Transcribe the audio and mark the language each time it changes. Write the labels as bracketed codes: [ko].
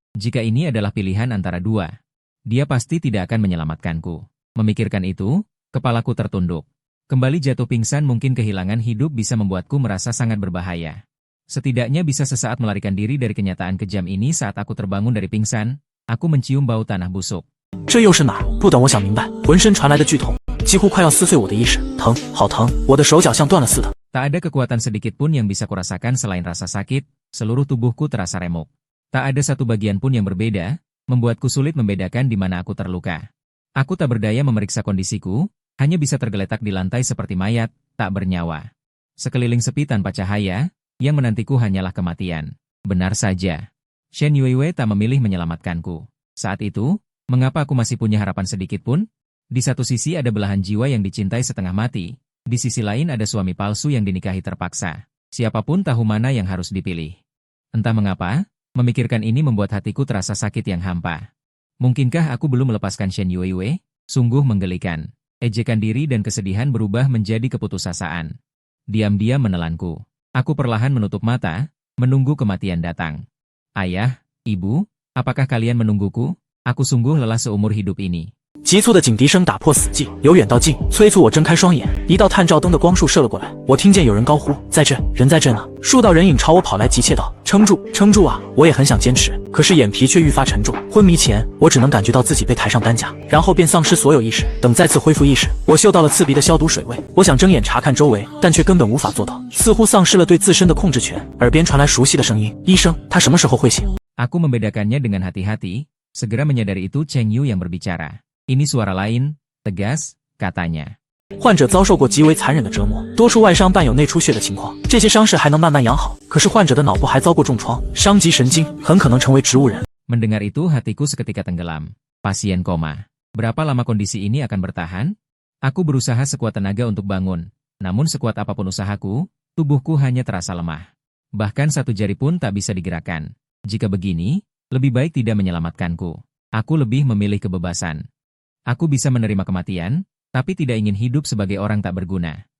[id] Jika ini adalah pilihan antara dua, dia pasti tidak akan menyelamatkanku. Memikirkan itu, kepalaku tertunduk. Kembali jatuh pingsan mungkin kehilangan hidup bisa membuatku merasa sangat berbahaya. Setidaknya bisa sesaat melarikan diri dari kenyataan kejam ini saat aku terbangun dari pingsan, aku mencium bau tanah busuk. [zh] 这又是哪儿？不等我想明白，浑身传来的剧痛，几乎快要撕碎我的意识，疼，好疼，我的手脚像断了似的。 [id] Tak ada kekuatan sedikit pun yang bisa kurasakan selain rasa sakit, seluruh tubuhku terasa remuk. Tak ada satu bagian pun yang berbeda, membuatku sulit membedakan di mana aku terluka. Aku tak berdaya memeriksa kondisiku, hanya bisa tergeletak di lantai seperti mayat, tak bernyawa. Sekeliling sepi tanpa cahaya, yang menantiku hanyalah kematian. Benar saja. Shen Yuiwei tak memilih menyelamatkanku. Saat itu, mengapa aku masih punya harapan sedikit pun? Di satu sisi ada belahan jiwa yang dicintai setengah mati, di sisi lain ada suami palsu yang dinikahi terpaksa. Siapapun tahu mana yang harus dipilih. Entah mengapa, memikirkan ini membuat hatiku terasa sakit yang hampa. Mungkinkah aku belum melepaskan Shen Yuiwei? Sungguh menggelikan. Ejekan diri dan kesedihan berubah menjadi keputusasaan. Diam-diam menelanku. Aku perlahan menutup mata, menunggu kematian datang. Ayah, ibu, apakah kalian menungguku? Aku sungguh lelah seumur hidup ini. [zh] 急促的警笛声打破死寂，由远到近，催促我睁开双眼。一道探照灯的光束射了过来，我听见有人高呼：“在这，人在这呢！” 数道人影朝我跑来，急切道：“撑住，撑住啊！” 我也很想坚持，可是眼皮却愈发沉重。昏迷前，我只能感觉到自己被抬上担架，然后便丧失所有意识。等再次恢复意识，我嗅到了刺鼻的消毒水味。我想睁眼查看周围，但却根本无法做到，似乎丧失了对自身的控制权。耳边传来熟悉的声音：“医生，他什么时候会醒？” [id] Aku membedakannya dengan hati-hati, segera menyadari itu Cheng Yu yang berbicara. Ini suara lain, tegas, katanya. [zh] 患者遭受过极为残忍的折磨，多处外伤伴有内出血的情况，这些伤势还能慢慢养好。可是患者的脑部还遭过重创，伤及神经，很可能成为植物人。 [id] Mendengar itu hatiku seketika tenggelam. Pasien koma. Berapa lama kondisi ini akan bertahan? Aku berusaha sekuat tenaga untuk bangun. Namun sekuat apapun usahaku, tubuhku hanya terasa lemah. Bahkan satu jari pun tak bisa digerakkan. Jika begini, lebih baik tidak menyelamatkanku. Aku lebih memilih kebebasan. Aku bisa menerima kematian, tapi tidak ingin hidup sebagai orang tak berguna.